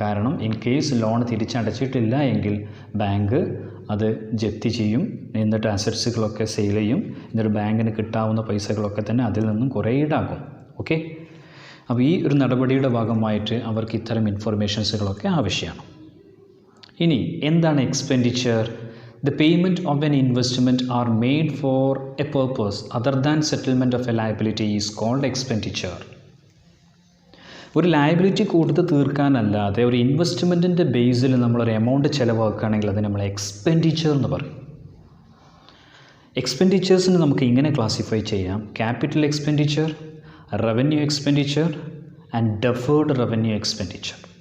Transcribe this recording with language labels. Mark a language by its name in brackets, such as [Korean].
[Malayalam] കാരണം in case loan തിരിച്ചടച്ചിട്ടില്ല എങ്കിൽ bank അത് ജപ്തി ചെയ്യും, എന്നിട്ട് അസറ്റ്സുകളൊക്കെ സെയിൽ ചെയ്യും, എന്നിട്ട് ബാങ്കിന് കിട്ടാവുന്ന പൈസകളൊക്കെ തന്നെ അതിൽ നിന്നും കുറേ ഈടാക്കും. ഓക്കെ, അപ്പോൾ ഈ ഒരു നടപടിയുടെ ഭാഗമായിട്ട് അവർക്ക് ഇത്തരം ഇൻഫർമേഷൻസുകളൊക്കെ ആവശ്യമാണ്. ഇനി എന്താണ് expenditure? [English] The payment of an investment are made for a purpose other than settlement of a liability is called expenditure. [Malayalam] ഒരു ലയബിലിറ്റി കൊടുത്ത് തീർക്കാനല്ലാതെ ഒരു ഇൻവെസ്റ്റ്മെൻറ്റിൻ്റെ ബേസിൽ നമ്മളൊരു എമൗണ്ട് ചിലവാക്കുകയാണെങ്കിൽ അതിന് നമ്മൾ എക്സ്പെൻഡിച്ചർ എന്ന് പറയും. എക്സ്പെൻഡിച്ചേഴ്സിന് നമുക്ക് ഇങ്ങനെ ക്ലാസിഫൈ ചെയ്യാം: capital expenditure, revenue expenditure and deferred revenue expenditure.